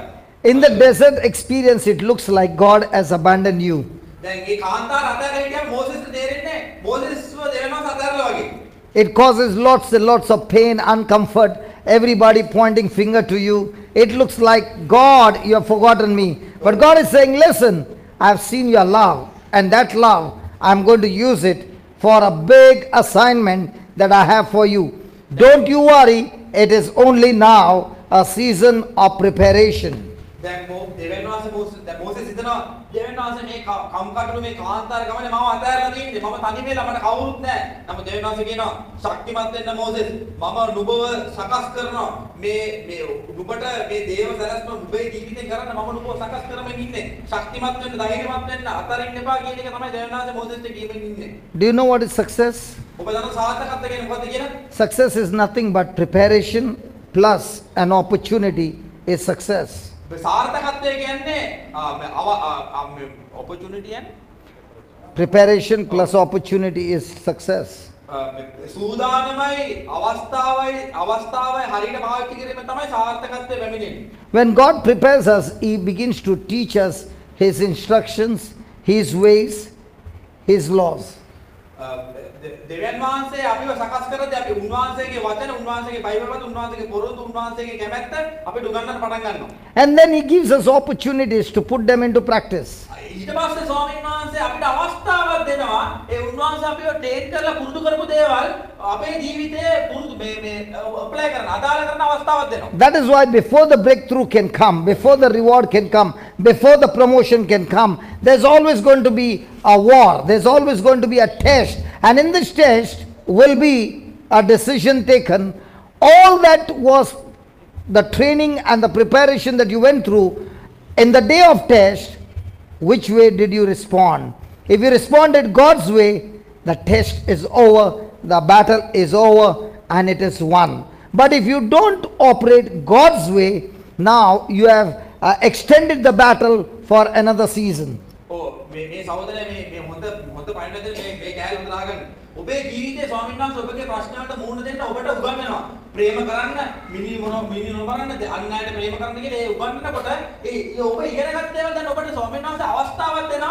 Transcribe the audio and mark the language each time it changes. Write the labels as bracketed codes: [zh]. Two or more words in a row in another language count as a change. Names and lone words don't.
[en] In the desert experience, it looks like God has abandoned you. [si] දැන් මේ කාන්තාර අතර හිටියා මෝසෙස්ට තේරෙන්නේ මෝසෙස්ව දෙවියන් වහන්සේ අතහැරලා වගේ. [en] It causes lots and lots of pain, uncomfort, everybody pointing finger to you. It looks like, God, you have forgotten me. But God is saying, listen, I have seen your love, and that love, I'm going to use it for a big assignment that I have for you. Don't you worry, it is only now a season of preparation. [si] දැන් දෙවියන් වහන්සේ මෝසෙස් හිතනවා දෙවියන් වහන්සේ මේ කම්කටොළු මේ කාන්තාර ගමනේ මම අතහැරලා තියෙන්නේ මම තනි වෙලා මට කවුරුත් නැහැ. නමුත් දෙවියන් වහන්සේ කියනවා ශක්තිමත් වෙන්න මෝසෙස් මම නුඹව සකස් කරනවා මේ නුඹට මේ දේව සැලැස්ම නුඹේ ජීවිතේ කරන්න මම නුඹව සකස් කරමින් ඉන්නේ. ශක්තිමත් වෙන්න ධෛර්යමත් වෙන්න අතරින්න එපා කියන එක තමයි දෙවියන් වහන්සේ මෝසෙස්ට කියමින් ඉන්නේ. [en] Do you know what is success? [si] ඔබ දන්න සාර්ථකත්වය කියන්නේ මොකක්ද කියලා? [en] Success is nothing but preparation plus an opportunity is success. [si] සාර්ථකත්වය කියන්නේ [en] opportunity and Preparation plus opportunity is success. [si] සූදානමයි අවස්ථාවයි හරියට පාවිච්චි කිරීම තමයි සාර්ථකත්වය පැමිණෙන්නේ. [en] When God prepares us, He begins to teach us His instructions, His ways, His laws. [si] දෙවියන් වහන්සේ අපිව සකස් කරද්දී අපි උන්වහන්සේගේ වචන, උන්වහන්සේගේ බයිබල්, උන්වහන්සේගේ පොරොන්දු, උන්වහන්සේගේ කැමැත්ත අපිට උගන්වන්න පටන් ගන්නවා. [en] And then He gives us opportunities to put them into practice. [si] ඊට පස්සේ ස්වාමීන් වහන්සේ අපිට අවස්ථාවක් දෙනවා ඒ උන්වහන්සේ අපිව ට්‍රේන් කරලා පුරුදු කරපු දේවල් අපේ ජීවිතේ පුරුදු මේ ඇප්ලයි කරන්න අදාළ කරන අවස්ථාවක් දෙනවා. [en] That is why before the breakthrough can come, before the reward can come, before the promotion can come, there's always going to be a war. There's always going to be a test. And in this test will be a decision taken. All that was the training and the preparation that you went through in the day of test, which way did you respond? If you responded God's way, the test is over, the battle is over, and it is won. But if you don't operate God's way, now you have extended the battle for another season. [si] මේ සහෝදරයා මේ හොඳ පයින්ට් එකේ මේ කෑල්ල හොඳ දාගන්න. ඔබේ ජීවිතේ ස්වාමීන් වහන්සේ ඔබගේ ප්‍රශ්න වලට මුහුණ දෙන්න ඔබට උගන්වනවා. ප්‍රේම කරන්න, මිනි නොබරන්න, අන් අයට ප්‍රේම කරන්න කියලා ඒ උගන්වනකොට ඒ ඔබ ඉගෙන ගන්න දේවල් දැන් ඔබට ස්වාමීන් වහන්සේ අවස්ථාවක් දෙනවා.